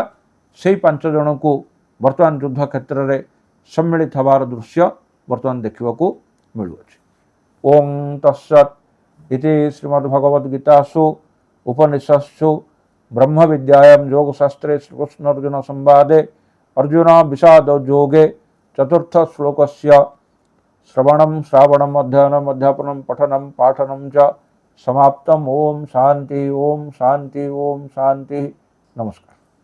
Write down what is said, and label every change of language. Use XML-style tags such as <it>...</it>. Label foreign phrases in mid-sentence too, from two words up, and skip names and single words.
<or>ସେହି 5 ଜଣଙ୍କୁ ବର୍ତ୍ତମାନ ଯୁଦ୍ଧ କ୍ଷେତ୍ରରେ ସମ୍ମିଳିତ ହେବାର ଦୃଶ୍ୟ ବର୍ତ୍ତମାନ ଦେଖିବାକୁ ମିଳୁଅଛି।</or> <sa>ଓଂ ତତ୍ସତ୍ ଇତି ଶ୍ରୀମଦ୍ଭଗବଦ୍ଗୀତାସୁ ଉପନିଷତ୍ସୁ ବ୍ରହ୍ମ ବିଦ୍ୟାୟାं ଯୋଗଶାସ୍ତ୍ରେ ଶ୍ରୀକୃଷ୍ଣ ଅର୍ଜୁନ ସମ୍ବାଦେ अर्जुन विषाद योगे चतुर्थ श्लोकस्य श्रवणं श्रावणम् अध्ययनम् अध्यापनं पठनं पाठनं च समाप्तम्। ओम शांति ओम शांति ओम शांति। नमस्कार।</sa>